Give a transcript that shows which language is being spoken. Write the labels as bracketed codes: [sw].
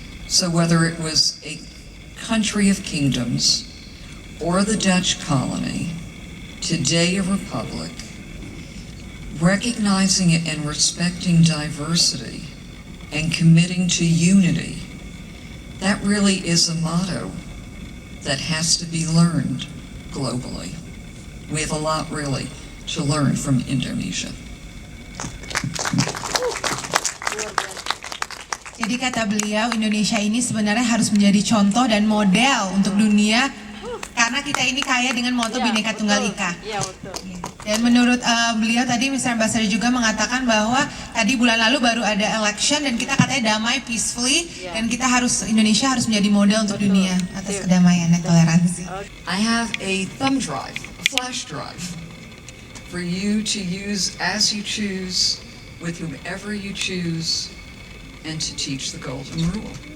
[en] So whether it was a country of kingdoms or the Dutch colony, today a republic, recognizing it and respecting diversity and committing to unity, that really is a motto that has to be learned globally. We have a lot really to learn from Indonesia. [id] Jadi kata beliau, Indonesia ini sebenarnya harus menjadi contoh dan model untuk dunia karena kita ini kaya dengan moto Bhinneka Tunggal Ika. Dan menurut beliau tadi, Mr. Ambassador juga mengatakan bahwa tadi bulan lalu baru ada election dan kita katanya damai peacefully, dan kita Indonesia harus menjadi model untuk dunia atas kedamaian dan toleransi. [en] I have a thumb drive, a flash drive, for you to use as you choose, with whomever you choose, and to teach the golden rule.